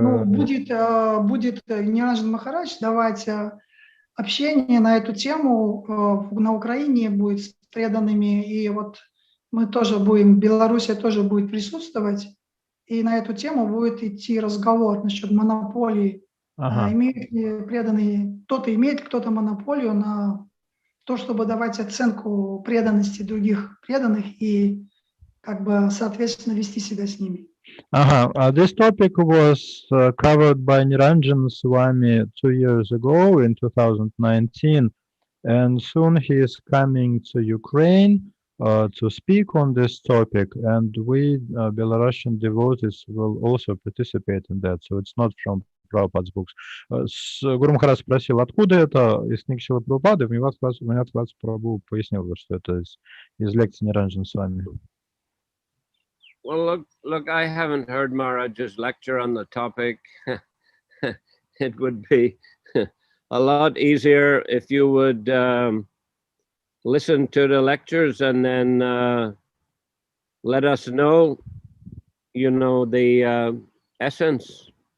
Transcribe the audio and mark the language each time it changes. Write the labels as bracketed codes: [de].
[ru] Ну, будет Ниранджан Махарадж давать общение на эту тему на Украине, будет с преданными, и вот мы тоже будем, Белоруссия тоже будет присутствовать, и на эту тему будет идти разговор насчет монополии. Имеют ли преданные, кто-то имеет, кто-то монополию на то, чтобы давать оценку преданности других преданных и как бы соответственно вести себя с ними. [en] This topic was covered by Niranjan Swami 2 years ago in 2019, and soon he is coming to Ukraine to speak on this topic, and we Belarusian devotees will also participate in that, so it's not from Prabhupada's books. [ru] Гуру Махарадж спросил, откуда это, из книг Шрилы Прабхупады, Винат Прабху пояснил, что это из лекции Ниранджан Свами. [en] Well, look, I haven't heard Maharaj's lecture on the topic. It would be a lot easier if you would listen to the lectures and then let us know, the essence.